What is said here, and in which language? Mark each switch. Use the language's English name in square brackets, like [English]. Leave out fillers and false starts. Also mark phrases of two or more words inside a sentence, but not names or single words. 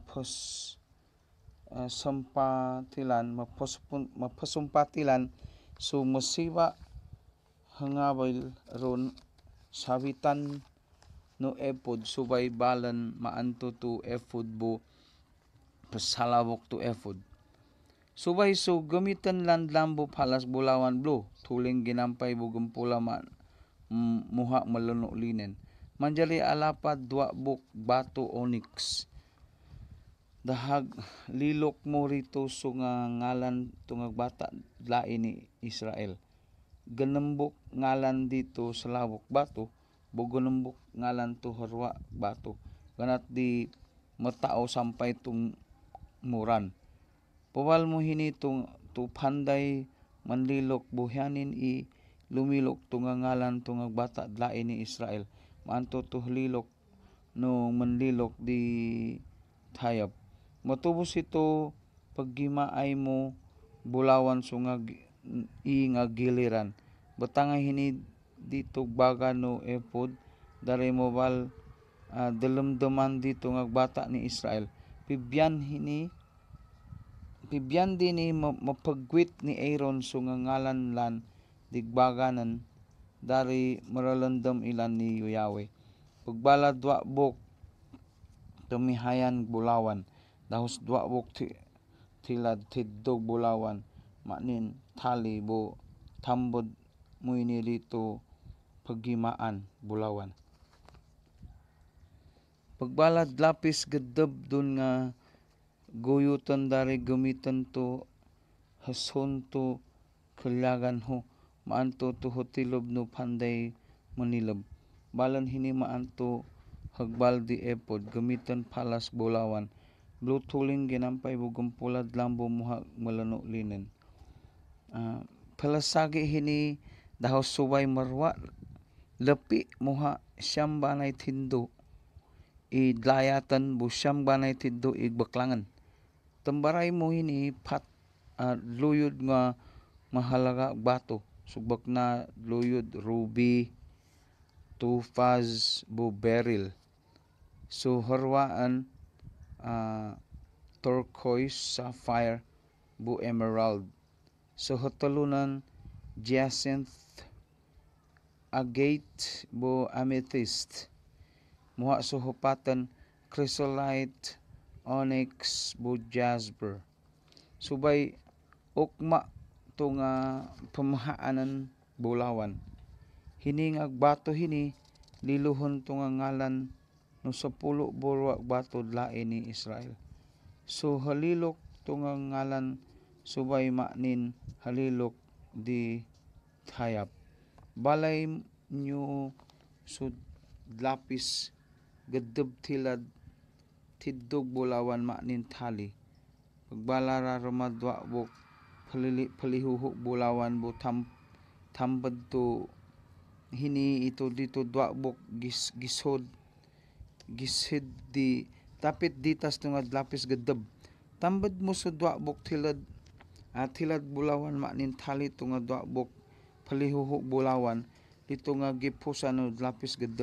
[Northern Subanen] mapasumpatilan so masiba hangabil ron sabitan no epod subay balan maanto to epod bo pasalawok to epod subay so gamitan lan lambo palas bulawan blue tuling ginampay bo gempula muha malano linen manjali alapad dua buk bato onyx dahag lilok mo rito so nga ngalan tungag bata lain ni Israel ganambok ngalan dito sa lawok bato bogonambok ngalan to harwa bato ganat di matao sampay tung muran pawal mo hini tung to panday manlilok buhyanin i lumilok tunga ngalan tungag bata lain ni Israel maanto to lilok no manlilok di tayab matubos ito paggimaay mo bulawan so nga giliran batangay hini dito baga no epod dari mobal dalamdaman dito nga bata ni Israel pibyan din ni mapagwit ni Aaron so nga ngalan lan digbaganan dari maralandam ilan ni Yahweh pagbala dua bok tumihayan bulawan dahos dua bok tilad tiddog bulawan manin tali bo tambod mo ini dito paggimaan bulawan pagbalad lapis gedeb dun nga guyutan dari gamitan to hason to kalyagan ho maanto to hotilob no panday manilab balan hini maanto hagbal di epod gamitan palas bulawan blue tuling ginampay bugong pulad lambo muha malano linen palasagi hini dahos subay marwa lepi muha siyam banay tindo idlayatan bu siyam banay tindo igbaklangan tambaray mo hini luyod nga mahalaga bato subak na luyod ruby topaz bu beryl so harwaan turquoise sapphire bu emerald. So hatalunan jacinth, agate bu amethyst. Muha so hupatan chrysolite, onyx bu jasper. Subay ukma to nga pamahaanan bulawan. Hini nga bato hini liluhon to nga ngalan no 10 burwa bato lain ni Israel. So halilok to nga ngalan subay manin halilok di hayap. Balay nyo so lapis gadab tilad tiddog bulawan manin tali. Pagbalara ramadwa buk palihuhuk bulawan bu tambad to hini ito dito dwa buk gisod gisid di tapit ditas to nga lapis gadab. Tambad mo sa dwa buk tilad tilad bulawan manin tali to nga dwa buk palihuhuk bulawan dito nga gipusan no lapis gadab.